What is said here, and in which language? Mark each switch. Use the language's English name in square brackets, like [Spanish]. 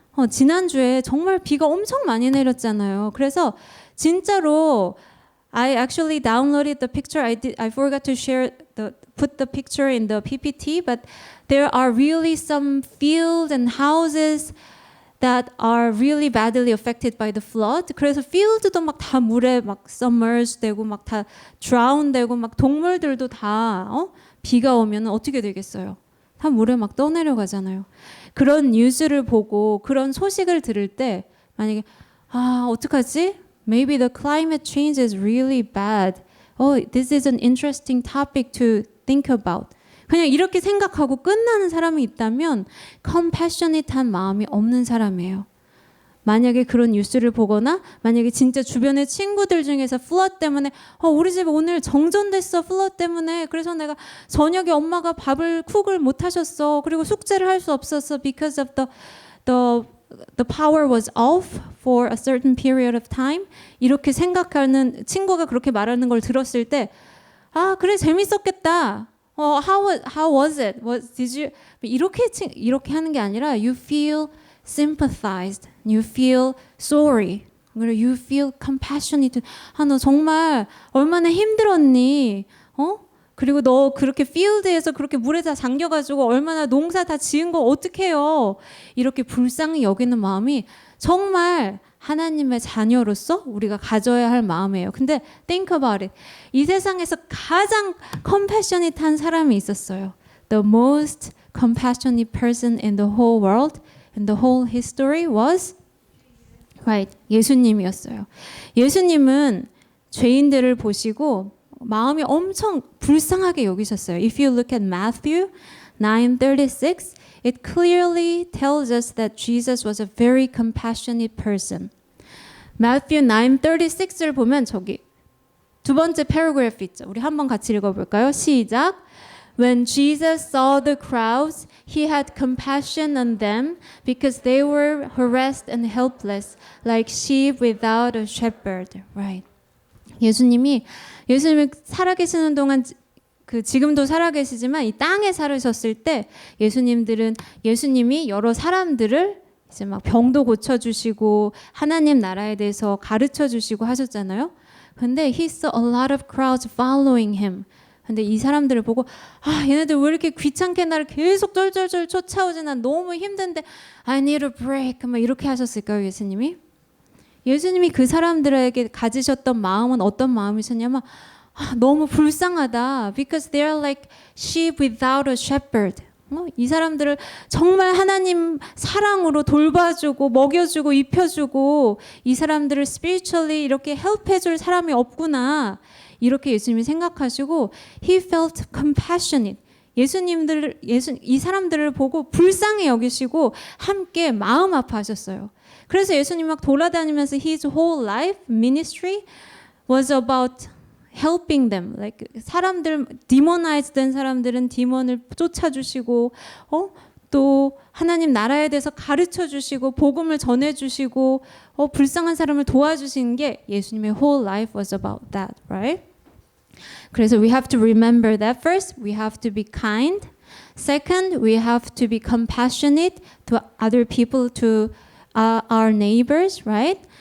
[Korean] 지난주에 정말 비가 엄청 많이 내렸잖아요. [English] 그래서 진짜로 I actually downloaded the picture. I forgot to share put the picture in the PPT, but there are really some fields and houses that are really badly affected by the flood. [Korean] 그래서 field도 막 다 물에 막 submerged 되고 막 다 drown 되고 막 동물들도 다 비가 오면 어떻게 되겠어요? 다 물에 막 떠내려가잖아요. 그런 뉴스를 보고 그런 소식을 들을 때 만약에 어떡하지? [English] Maybe the climate change is really bad. This is an interesting topic to think about. [Korean] 그냥 이렇게 생각하고 끝나는 사람이 있다면 compassionate한 마음이 없는 사람이에요. 만약에 그런 뉴스를 보거나 만약에 진짜 주변의 친구들 중에서 flood 때문에 우리 집 오늘 정전됐어 flood 때문에 그래서 내가 저녁에 엄마가 밥을 쿡을 못 하셨어 그리고 숙제를 할 수 없었어 because of the power was off for a certain period of time 이렇게 생각하는 친구가 그렇게 말하는 걸 들었을 때 그래 재밌었겠다. [English] How was it? Did you 이렇게 하는 게 아니라 you feel sympathized, you feel sorry, 그리고 you feel compassionate. [Korean] 너 정말 얼마나 힘들었니? 그리고 너 그렇게 필드에서 그렇게 물에 다 잠겨가지고 얼마나 농사 다 지은 거 어떡해요? 이렇게 불쌍히 여기는 마음이 정말 하나님의 자녀로서 우리가 가져야 할 마음이에요. [English] 근데 think about it. [Korean] 이 세상에서 가장 compassionate한 사람이 있었어요. [English] The most compassionate person in the whole world, in the whole history was 예수님이었어요. [Korean] 예수님은 죄인들을 보시고 마음이 엄청 불쌍하게 여기셨어요. [English] If you look at Matthew 9:36, it clearly tells us that Jesus was a very compassionate person. [Korean] Matthew 9:36을 보면 저기 두 번째 paragraph 있죠. 우리 한번 같이 읽어볼까요? 시작. [English] When Jesus saw the crowds, he had compassion on them because they were harassed and helpless, like sheep without a shepherd. Right. [Korean] 예수님이 살아계시는 동안 지금도 살아계시지만 이 땅에 살으셨을 때 예수님이 여러 사람들을 이제 막 병도 고쳐주시고 하나님 나라에 대해서 가르쳐주시고 하셨잖아요. [English] 근데 he saw a lot of crowds following him. [Korean] 근데 이 사람들을 보고 얘네들 왜 이렇게 귀찮게 나를 계속 쫄쫄쫄 쫓아오지? [English] 난 너무 힘든데 I need a break. [Korean] 막 이렇게 하셨을까요, 예수님이? 예수님이 그 사람들에게 가지셨던 마음은 어떤 마음이셨냐면 너무 불쌍하다. [English] Because they are like sheep without a shepherd. [Korean] 이 사람들을 정말 하나님 사랑으로 돌봐주고 먹여주고 입혀주고 이 사람들을 spiritually 이렇게 help해줄 사람이 없구나. 이렇게 예수님이 생각하시고 he felt compassionate. 이 사람들을 보고 불쌍히 여기시고 함께 마음 아파하셨어요. [English] 그래서 예수님 막 돌아다니면서 his whole life ministry was about helping them. [Korean] Like 사람들 demonized 된 사람들은 디몬을 쫓아주시고 또 하나님 나라에 대해서 가르쳐 주시고 복음을 전해 주시고 불쌍한 사람을 도와주시는 게 예수님의 whole life was about that, right? [English] 그래서 we have to remember that first we have to be kind. Second, we have to be compassionate to other people, to our neighbors, right?